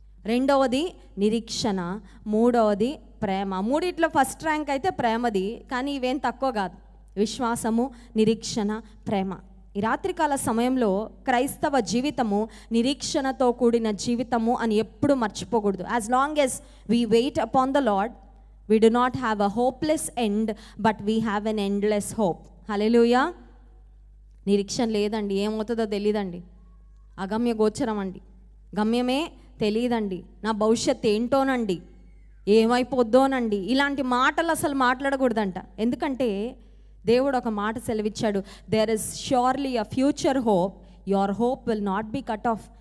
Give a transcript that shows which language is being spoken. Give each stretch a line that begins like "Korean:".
Telugu: 2వది నిరీక్షణ, 3వది ప్రేమ. 3 first rank అయితే ప్రేమది, కానీ ఇవేం తక్కువ కాదు. విశ్వాసము, నిరీక్షణ, ప్రేమ. ఈ రాత్రికాల సమయంలో క్రైస్తవ జీవితము నిరీక్షణతో కూడిన జీవితము అని ఎప్పుడు మర్చిపోకూడదు. As long as we wait upon the lord,
English: we do not have a hopeless end, but we have an endless hope.
Telugu: హల్లెలూయా. నిరీక్షణ లేదండి, ఏమవుతుందో తెలియదండి, అగమ్య గోచరం అండి, గమ్యమే తెలియదండి, నా భవిష్యత్తు ఏంటోనండి, ఏమైపోద్దోనండి, ఇలాంటి మాటలు అసలు మాట్లాడకూడదంట. ఎందుకంటే దేవుడు ఒక మాట సెలవిచ్చాడు,
English: There is surely a future hope, your hope will not be cut off.